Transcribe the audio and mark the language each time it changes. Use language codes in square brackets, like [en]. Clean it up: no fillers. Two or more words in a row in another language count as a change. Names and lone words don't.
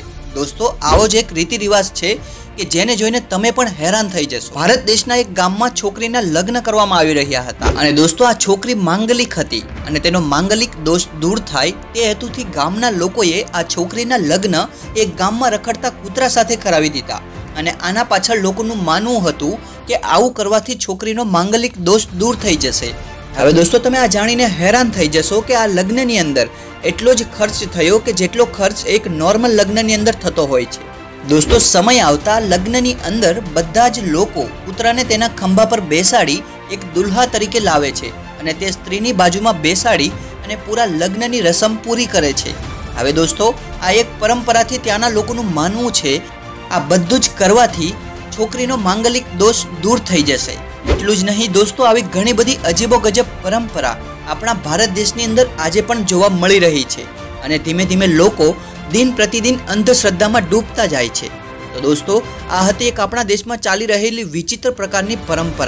[gu] दोस्तों, આવો જ એક રીતિ રિવાજ છે કે જેને જોઈને તમે પણ હૈરાન થઈ જશો। ભારત દેશના એક ગામમાં છોકરીના લગ્ન કરવામાં આવી રહ્યા હતા અને दोस्तों આ છોકરી માંગલિક હતી અને તેનો માંગલિક દોષ દૂર થાય તે હેતુથી ગામના લોકોએ આ છોકરીના લગ્ન એક ગામમાં રખડતા કૂતરા સાથે કરાવી દીધા અને આના પાછળ લોકોનું માનવું હતું કે આવું કરવાથી છોકરીનો માંગલિક દોષ દૂર થઈ જશે। हवे दोस्तों, તમે આ જાણીને હૈરાન થઈ જશો કે આ લગ્નની અંદર એટલો જ ખર્ચ થયો કે જેટલો ખર્ચ એક નૉર્મલ લગ્નની અંદર થતો હોય છે। दोस्तों, સમય આવતા લગ્નની અંદર બધા જ લોકો કૂતરાને તેના ખંભા પર બેસાડી એક દુલ્હા તરીકે લાવે છે અને તે સ્ત્રીની બાજુમાં બેસાડી અને પૂરા લગ્નની રસમ પૂરી કરે છે। हवे दोस्तों, આ એક પરંપરાથી ત્યાના લોકોનું માનવું છે આ બધું જ કરવાથી છોકરીનો માંગલિક દોષ દૂર થઈ જશે। एटલું જ નહીં दोस्तों, આવી ઘણી બધી અજીબો ગજબ પરંપરા આપણા ભારત દેશની અંદર આજે પણ જોવા મળી રહી છે અને ધીમે ધીમે લોકો દિન પ્રતિદિન અંધશ્રદ્ધામાં ડૂબતા જાય છે। તો दोस्तों, આ હતી એક આપણા દેશમાં ચાલી રહેલી વિચિત્ર પ્રકારની પરંપરા।